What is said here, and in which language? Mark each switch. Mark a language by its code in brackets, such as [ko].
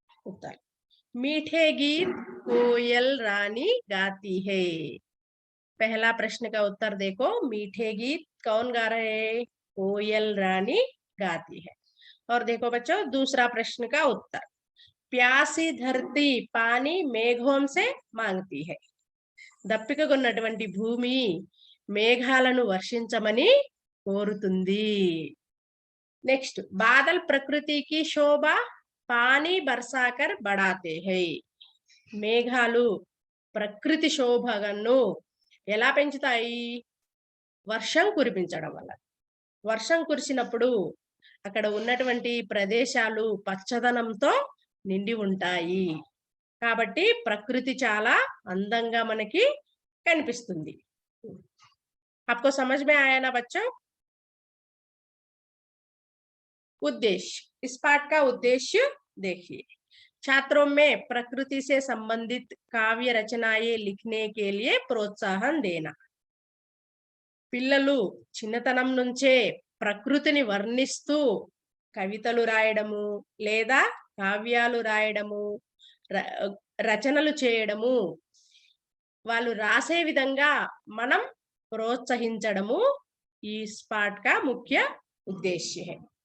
[hi] उत्तर, मीठे गीत कोयल रानी गाती है। पहला प्रश्न का उत्तर देखो, मीठे गीत कौन गा रहे हैं? कोयल रानी गाती है। और देखो बच्चों दूसरा प्रश्न का उत्तर, प्यासी धरती पानी మేఘం से मांगती है। [te] దప్పికగొన్నటువంటి భూమి మేఘాలను వర్షించమని కోరుతుంది। [hi] నెక్స్ట్, బాదల్ ప్రకృతి కి శోభ పానీ బర్సాకర్ బడాతే హై। [te] మేఘాలు ప్రకృతి శోభను ఎలా పెంచుతాయి? వర్షం కురిపించడం వల్ల। వర్షం కురిసినప్పుడు అక్కడ ఉన్నటువంటి ప్రదేశాలు పచ్చదనంతో నిండి ఉంటాయి, కాబట్టి ప్రకృతి చాలా అందంగా మనకి కనిపిస్తుంది। [hi] आपको समझ में आया ना बच्चों? उद्देश्य, इस पाठ का उद्देश्य देखिए, छात्रों में प्रकृति से संबंधित काव्य रचनाएं लिखने के लिए प्रोत्साहन देना। [te] పిల్లలు చిన్నతనం నుంచే ప్రకృతిని వర్ణిస్తూ కవితలు రాయడము లేదా కావ్యాలు రాయడము, రచనలు చేయడము, వాళ్ళు రాసే విధంగా మనం ప్రోత్సహించడము ఈ పాఠ్ का ముఖ్య ఉద్దేశ్య है।